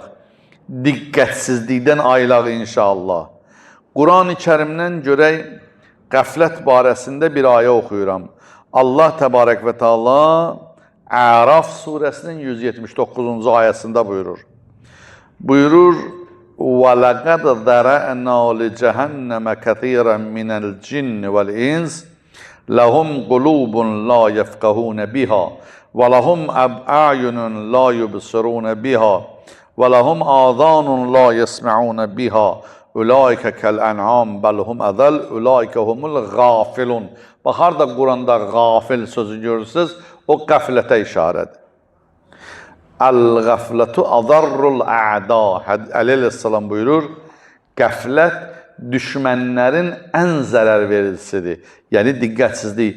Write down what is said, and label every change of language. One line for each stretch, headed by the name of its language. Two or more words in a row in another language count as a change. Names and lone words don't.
Azerbaijani: Diqqətsizlikdən aylaq inşallah. Quran-ı Kərimdən görək, qəflət barəsində bir ayə oxuyuram. Allah
Arabic: تبارك وتعالى
Azerbaijani: Əraf surəsinin 179-cu ayəsində buyurur. Buyurur,
Arabic: وَلَقَدْ ذَرَأْنَا لِجَهَنَّمَ كَثِيرًا مِنَ الْجِنِّ وَالْإِنسِ لَهُمْ قُلُوبٌ لَا يَفْقَهُونَ بِهَا وَلَهُمْ أَعْيُنٌ لَا يُبْصِرُونَ بِهَا وَلَهُمْ آذَانٌ لَا يَسْمَعُونَ بِهَا أُولَٰئِكَ كَالْأَنْعَامِ بَلْ هُمْ أَضَلُّ أُولَٰئِكَ هُمُ الْغَافِلُونَ.
Azerbaijani: Bax, harda Quranda qafil sözü görürsünüz, o qəflətə işarədir.
Arabic: الغفلة أضر الأعداء.
Azerbaijani: Əleyhissalam buyurur, qəflət düşmənlərin ən zərər vericisidir. Yəni, diqqətsizlik.